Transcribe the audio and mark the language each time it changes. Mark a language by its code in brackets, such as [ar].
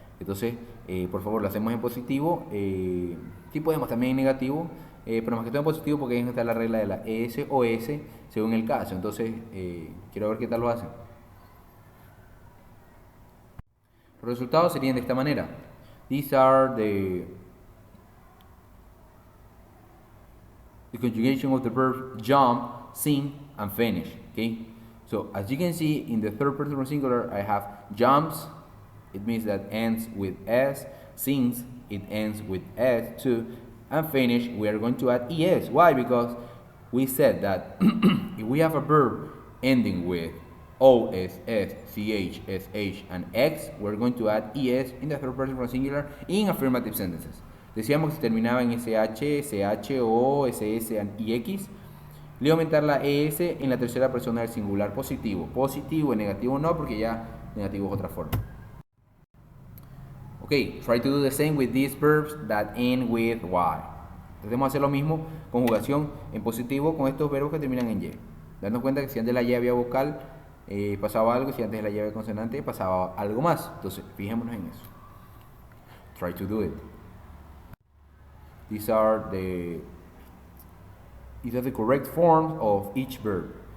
[es] Entonces, por favor, lo hacemos en positivo, sí podemos también en negativo, pero más que todo en positivo porque ahí está la regla de la ES o S según el caso. Entonces, quiero ver qué tal lo hacen. Los resultados serían de esta manera. [en] These are the conjugation of the verbs jump, sing, and finish. Okay? So as you can see, in the third person singular, I have jumps. It means that ends with S. Sings, it ends with S too. And finish, we are going to add ES. Why? Because we said that if we have a verb ending with O, S, S, CH, SH, and X, we're going to add ES in the third person singular in affirmative sentences. [es] Decíamos que se terminaba en SH, SH, O, SS, y X. Le voy a aumentar la ES en la tercera persona del singular positivo. Positivo y negativo no, porque ya negativo es otra forma. [en] Ok, try to do the same with these verbs that end with Y. [es] Tratemos de hacer lo mismo, conjugación en positivo con estos verbos que terminan en Y. Dando cuenta que si antes de la Y había vocal, pasaba algo, si antes de la Y había consonante, pasaba algo más. Entonces, fijémonos en eso. [en] Try to do it. These are the correct forms of each verb.